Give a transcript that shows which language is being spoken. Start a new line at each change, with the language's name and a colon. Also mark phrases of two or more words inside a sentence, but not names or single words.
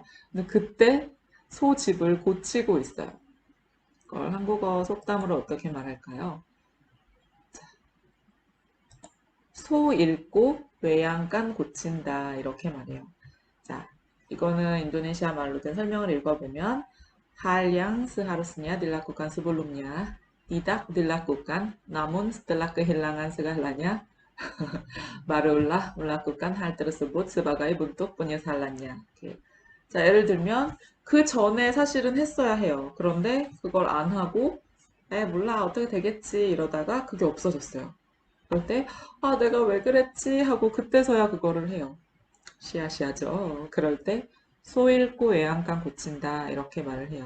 Korean: 근데 그때 소집을 고치고 있어요. 그걸 한국어 속담으로 어떻게 말할까요? 소 잃고 외양간 고친다 이렇게 말해요. 자, 이거는 인도네시아 말로 된 설명을 읽어보면
Indonesian: hal yang seharusnya dilakukan sebelumnya tidak dilakukan namun setelah kehilangan segalanya barulah melakukan hal tersebut sebagai bentuk penyesalannya.
Korean: 이렇게. 자, 예를 들면 그 전에 사실은 했어야 해요. 그런데 그걸 안 하고 몰라 어떻게 되겠지 이러다가 그게 없어졌어요. 그럴 때 아, 내가 왜 그랬지 하고 그때서야 그거를 해요. 시아시아죠. 그럴 때 소 잃고 애양간 고친다 이렇게 말을 해요.